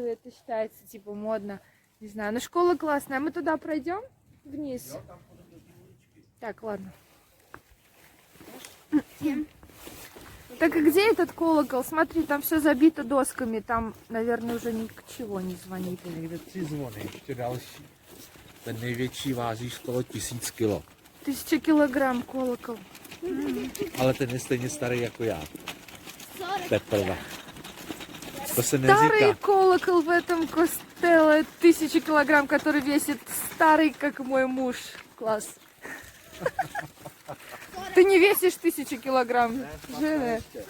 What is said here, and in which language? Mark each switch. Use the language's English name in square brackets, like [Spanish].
[Russian] Это считается типа модно. Не знаю, но школа классная. Мы туда пройдем вниз. Так, ладно. Так и где этот колокол? Смотри, там все забито досками. Там, наверное, уже ни к чего не звонит. [Czech] Někde 3 zvony, ještě další. Ten největší váží skoro 1000 kilo. [Russian] 1000 килограмм колокол. [Czech] Ale ten je stejně starý jako já. 40. Teprve. To se [Russian] Старый [Czech] neříká. [Russian] колокол в этом костеле 1000 килограмм, который весит старый, как мой муж. Класс. Ты не весишь 1000 килограмм. Жена.